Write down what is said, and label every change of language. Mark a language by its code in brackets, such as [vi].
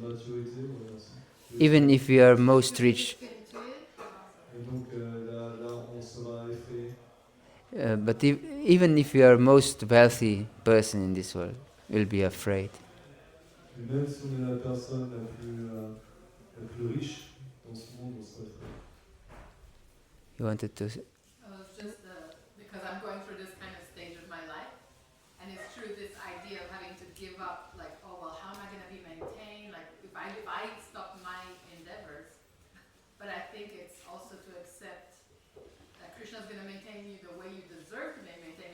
[fr] de maturité, voilà, merci. [en] Even if we are most rich, [fr] Spirituel. Et donc là, on sera effrayé. [en] but even if we are most wealthy person in this world, we'll be afraid. [fr] Et même si on est la personne la plus riche dans ce monde, on sera effrayé. [en] You wanted to? It's just because I'm going through this kind of stage of my life, and it's true this idea of having to give up, like, oh well, how am I going to be maintained? Like, if I stop my endeavors, but I think it's also to accept that Krishna's going to maintain you the way you deserve to be maintained.